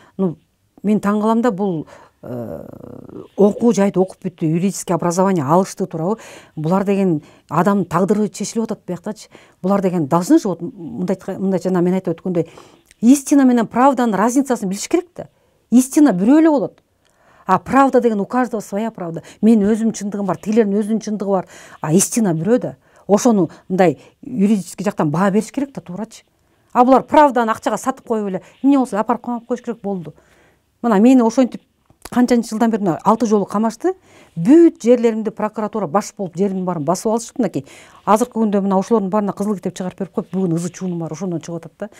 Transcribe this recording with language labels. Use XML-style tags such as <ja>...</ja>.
<ky>Мен таң калам да, бул окуу жайды окуп бүттү, юридический образование алышты туурабы? Булар деген адамдын тагдыры чечилип атат бияктачы. Булар деген должны же мындай жана мен айтып өткөндөй, истина менен правданын разницасын билиш керек да. Истина бирөө эле болот.</ky> <ru>А правда деген у каждого своя правда.</ru> <ky>Мен өзүм чындыгым бар, тилердин өзүнүн чындыгы бар. А истина бирөө да. Ошону мындай юридический жактан баа бериш керек да, туурачы. А булар правданы акчага сатып коюп эле, эмне болсо апарып камап коюш керек болду. Мына мени ошентип канчанчы жылдан бери 6 жолу камашты. Бүт жерлеримди прокуратура баш болуп жеримдин баарын басып алышты. Мынакей азыркы күндө мына ошолордун баарына кызыл китеп чыгарып берип коюп, бүгүн ызы чуунум бар, ошондон чыгып атат да.</ky>